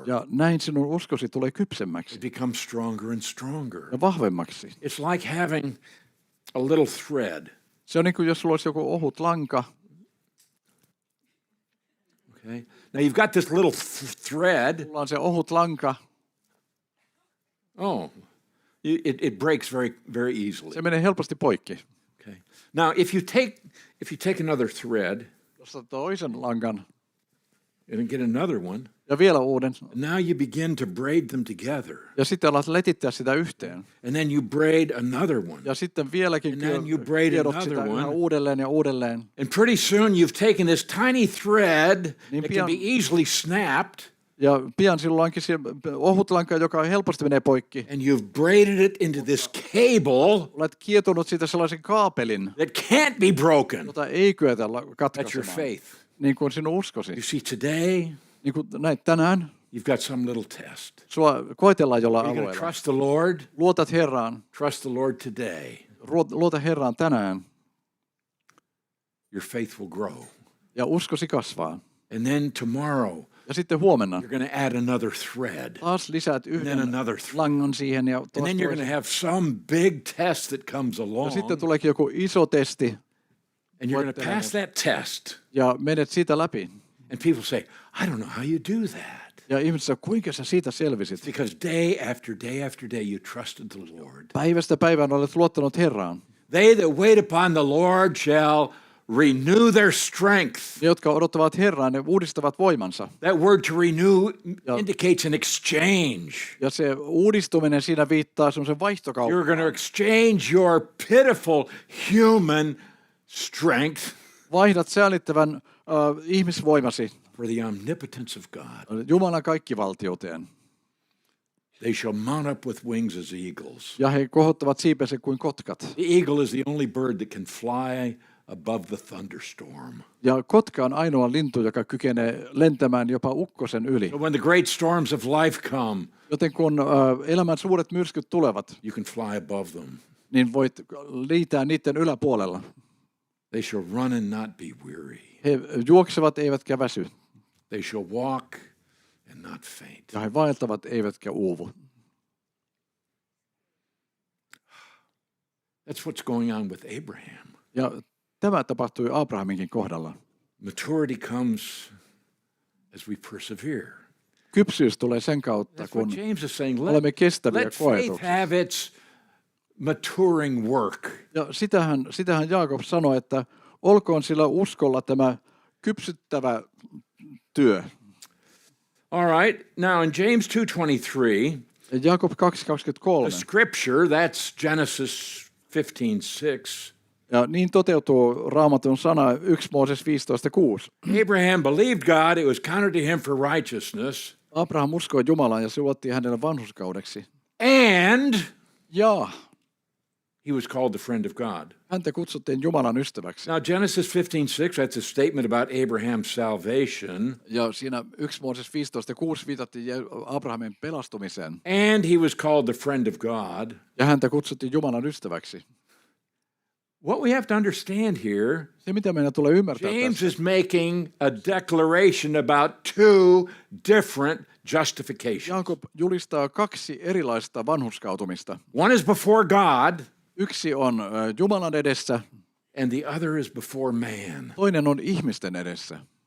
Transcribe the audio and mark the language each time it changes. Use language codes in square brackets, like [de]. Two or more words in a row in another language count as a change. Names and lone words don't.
[fi] Ja näin sinun uskosi tulee kypsemmäksi [en] It becomes stronger and stronger. [fi] ja vahvemmaksi. [en] It's like having a little thread. [fi] Se on niin kuin jos sulla olisi joku ohut lanka. [en] Okay. Now you've got this little thread. [fi] Sulla on se ohut lanka. [en] Oh, it breaks very easily. [fi] Se menee helposti poikki. [en] Okay. Now if you take another thread [fi] Jos otat toisen lankan [en] and get another one, [fi] ja vielä uuden. [en] now you begin to braid them together, [fi] Ja sitten alat letittää sitä yhteen. [en] and then you braid another one, [fi] Ja sitten vieläkin [en] And then you braid [fi] kiedot [en] another [fi] sitä [en] one. [fi] yhä uudelleen ja uudelleen. [en] and pretty soon you've taken this tiny thread [fi] Niin [en] that can be easily snapped, [fi] Ja pian sinulla onkin se ohut lanka, joka helposti menee poikki. [en] and you've braided it into this cable [fi] Olet kietonut siitä sellaisen kaapelin, [en] that can't be broken. [fi] jota ei kyetä [en] That's your [fi] katkaisemaan. [en] faith. [fi] Niin kuin sinun uskosi. [en] You see, today [fi] Niin kuin näin tänään, [en] you've got some little test. [fi] sua koetellaan jollain [en] You're going to [fi] alueella. [en] trust the Lord. [fi] Luotat Herraan. [en] Trust the Lord today. [fi] Luota Herraan tänään. [en] Your faith will grow. [fi] Ja uskosi kasvaa. [en] And then tomorrow, [fi] Ja sitten huomenna [en] you're going to add another thread. [fi] taas lisäät [en] And then [fi] yhden [en] another thread. [fi] langan siihen. Ja, [en] And [fi] taas [en] then you're going [fi] toisen. [en] to have some big test that comes [fi] Ja [en] along. [fi] sitten tuleekin joku iso testi. [en] And you're going to pass that test. [fi] Ja menet siitä läpi. [en] And people say, I don't know how you do that. [fi] Ja ihmiset sanoo, kuinka sä siitä selvisit? [en] Because day after day after day you trusted the Lord. [fi] Päivästä päivään olet luottanut Herraan. [en] They that wait upon the Lord shall renew their strength. [fi] Ne, jotka odottavat Herraa, ne uudistavat voimansa. [en] That word to renew indicates an exchange. [fi] Ja se uudistuminen siinä viittaa semmoisen vaihtokauppaan. [en] You're going to exchange your pitiful human strength [fi] Vaihdat säällittävän ihmisvoimasi [en] for the omnipotence of God. [fi] Jumalan kaikkivaltiuteen. [en] They shall mount up with wings as eagles. [fi] Ja he kohottavat siipensä kuin kotkat. [en] The eagle is the only bird that can fly above the thunderstorm. [fi] Ja kotka on ainoa lintu, joka kykenee lentämään jopa ukkosen yli. [en] So when the great storms of life come, [fi] Joten kun elämän suuret myrskyt tulevat, [en] you can fly above them. [fi] niin voit liitää niiden yläpuolella. [en] They shall run and not be weary. [fi] He juoksevat eivätkä väsy. [en] They shall walk and not faint. [fi] Ja he vaeltavat eivätkä uuvu. [en] That's what's going on with Abraham. [fi] Ja tämä tapahtui Abrahaminkin kohdalla. [en] Maturity comes as we persevere. [fi] Kypsyys tulee sen kautta, [en] That's [fi] kun [en] what James is saying. [fi] olemme kestäviä [en] Let faith [fi] koetuksissa. [en] have its maturing work. [fi] Ja sitähän Jaakob sanoi, että olkoon sillä uskolla tämä kypsyttävä työ. [en] All right. Now in James 2:23, [fi] Ja Jaakob [en] the [fi] 2:23. [en] scripture, that's Genesis 15:6. [fi] Ja niin toteutuu Raamatun sana 1 Mooses 15:6. [en] Abraham believed God, it was counted to him for righteousness. [fi] Abraham uskoi Jumalaan ja se luottiin hänelle vanhurskaudeksi. [en] And [fi] Ja [en] he was called the friend of God. [fi] Häntä kutsuttiin Jumalan ystäväksi. [en] Now, Genesis 15:6, that's a statement about Abraham's salvation. [fi] Ja siinä 1 Mooses 15:6 viitattiin Abrahamin pelastumiseen. [en] And he was called the friend of God. [fi] Ja häntä kutsuttiin Jumalan ystäväksi. [en] What we have to understand here, [fi] Se, mitä meidän tulee ymmärtää [en] James [fi] tässä. [en] is making a declaration about two different justifications. [fi] Jaakob julistaa 2 erilaista vanhurskautumista. [en] One is before God, [fi] Yksi on Jumalan edessä, [en] and the other is before man. [fi] toinen on ihmisten edessä.